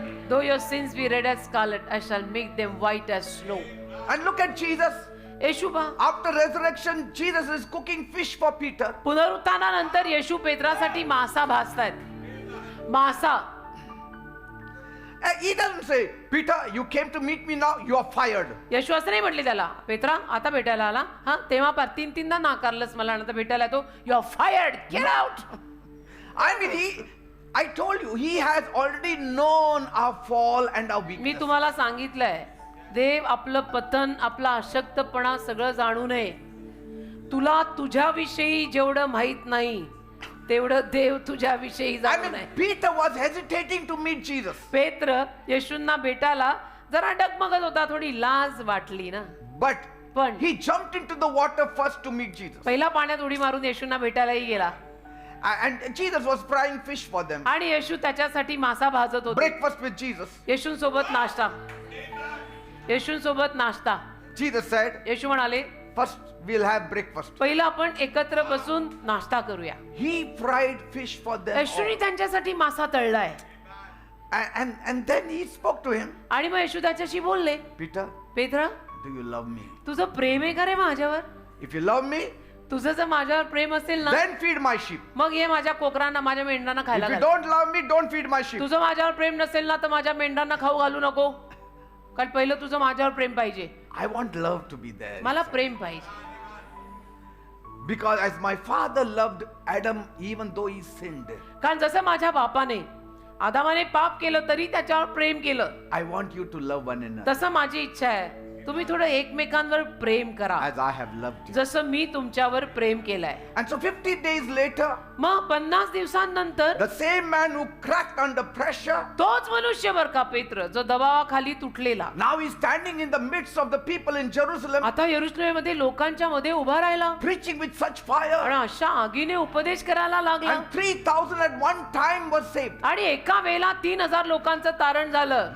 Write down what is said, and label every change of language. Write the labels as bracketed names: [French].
[English] Though your sins be red as scarlet, I shall make them white as snow. And look at Jesus. [Marathi] येशू पहा, [English] After resurrection, Jesus is cooking fish for Peter. [Marathi] पुनरुत्थानानंतर येशू पेत्रासाठी मासा भाजतायत. मासा. [English] And he doesn't say, "Peter, you came to meet me now, you are fired." [Marathi] येशू असं नाही म्हटले त्याला, Petra आता भेटायला आला हा, तेव्हा पार तीनदा नाकारलंस मला, नंतर भेटायला तो [English] You are fired, get out. I mean, I told you, he has already known our fall and our [Marathi] मी [English] weakness. [Marathi] तुम्हाला सांगितलंय, देव आपलं पतन, आपला अशक्तपणा सगळं जाणू नये. तुला तुझ्याविषयी जेवढं माहित नाही तेवढं देव तुझ्याविषयी [English] I [Marathi] जाणू [English] mean, [Marathi] नये. [English] Peter was hesitating to meet Jesus. [Marathi] पेत्र येशूंना भेटायला जरा डगमगत होता, थोडी लाज वाटली ना. [English] But [Marathi] पण [English] he jumped into the water first to meet Jesus. [Marathi] पहिला पाण्यात उडी मारून येशूंना भेटायलाही गेला [English] And Jesus was frying fish for them. [Marathi] आणि येशू त्याच्यासाठी मासा भाजत होते. [English] Breakfast with Jesus. [Marathi] येशूंसोबत नाश्ता. येशूंसोबत नाश्ता. [English] Jesus said, [Marathi] येशू म्हणाले, [English] "First we'll have breakfast." [Marathi] पहिला आपण एकत्र बसून नाश्ता करूया. [English] He fried fish for them. [Marathi] येशूने त्यांच्यासाठी मासा तळलाय. [English] And then he spoke to him. [Marathi] आणि मग येशू त्याच्याशी बोलले, [English] Peter, [Marathi] Petra [English] do you love me? [Marathi] तुझं प्रेम आहे का रे माझ्यावर? [English] If you love me, [Marathi] तुझं जर माझ्यावर प्रेम असेल ना, [English] then feed my sheep. [Marathi] मग ये माझ्या कोकरांना, माझ्या मेंढरांना खायला [English] If you [Marathi] घाल. [English] don't love me, don't feed my sheep. [Marathi] तुझं माझ्यावर प्रेम नसेल ना तर माझ्या मेंढरांना खाऊ घालू नको. कारण पहिलं तुझं माझ्यावर प्रेम पाहिजे. [English] I want love to be there. [Marathi] मला प्रेम पाहिजे. [English] Because as my father loved Adam even though he sinned, [Marathi] कारण जसं माझ्या बापाने आदामाने पाप केलं तरी त्याच्यावर प्रेम केलं, [English] I want you to love one another [Marathi] तसं माझी इच्छा आहे तुम्ही थोडं एकमेकांवर प्रेम करा, [English] as I have loved you. [Marathi] जसं मी तुमच्यावर प्रेम केलंय. [English] And so 50 days later, [Marathi] मग 50 दिवसांनंतर [English] the same man who cracked under pressure, [Marathi] तोच मनुष्य बर का पेत्र, जो दबावाखाली तुटलेला, [English] now he's standing in the midst of the people in Jerusalem, [Marathi] आता यरुशलेममध्ये लोकांच्या मध्ये उभा राहिला [English] preaching with such fire. [Marathi] आणि अशा आगीने उपदेश करायला लागला. [English] And 3,000 at one time was saved. [Marathi] आणि एका वेळेला 3,000 लोकांचं तारण झालं.